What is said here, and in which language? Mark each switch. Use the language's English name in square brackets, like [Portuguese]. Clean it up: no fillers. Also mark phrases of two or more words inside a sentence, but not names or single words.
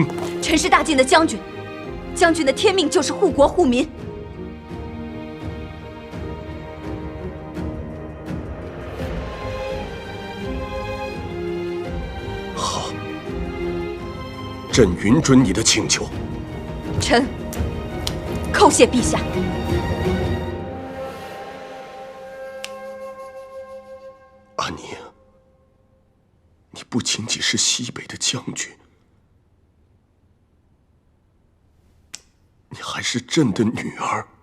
[Chinese] 臣是大晉的將軍，將軍的天命就是護國護民。好，朕允准你的請求。臣叩謝陛下。安寧，你不僅僅是西北的將軍，你還是朕的女兒。